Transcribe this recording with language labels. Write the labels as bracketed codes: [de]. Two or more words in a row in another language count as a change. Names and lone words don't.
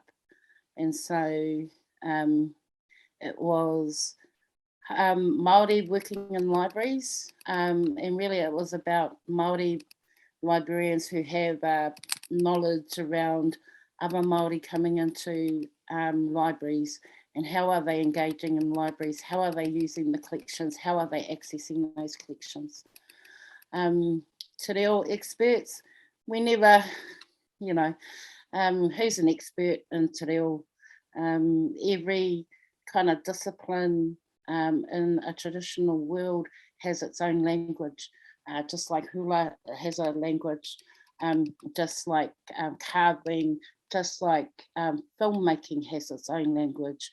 [en] And so it was Māori working in libraries, and really it was about Māori librarians who have knowledge around other Māori coming into libraries, and how are they engaging in libraries, how are they using the collections, how are they accessing those collections. [mi] Te reo [en] experts, we never, you know, who's an expert in [mi] te reo? [en] Every kind of discipline in a traditional world has its own language, just like hula has a language, just like carving, just like filmmaking has its own language.